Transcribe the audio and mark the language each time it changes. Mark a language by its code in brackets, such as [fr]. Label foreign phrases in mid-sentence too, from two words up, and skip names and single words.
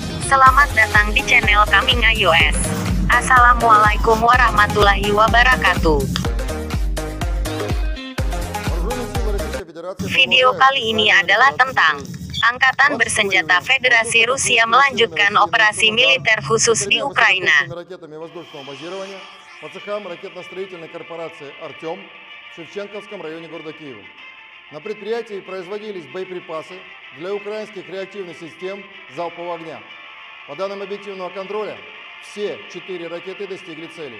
[id] Selamat datang di channel kami iOS. [ar] السلام عليكم ورحمة الله وبركاته. [id] Video kali ini adalah tentang Angkatan Bersenjata Federasi Rusia melanjutkan operasi militer khusus di Ukraina. [ru] По цехам ракетно-строительной корпорации «Артем» в Шевченковском районе города Киева. На предприятии производились боеприпасы для украинских реактивных систем залпового огня. По данным объективного контроля, все 4 ракеты достигли цели.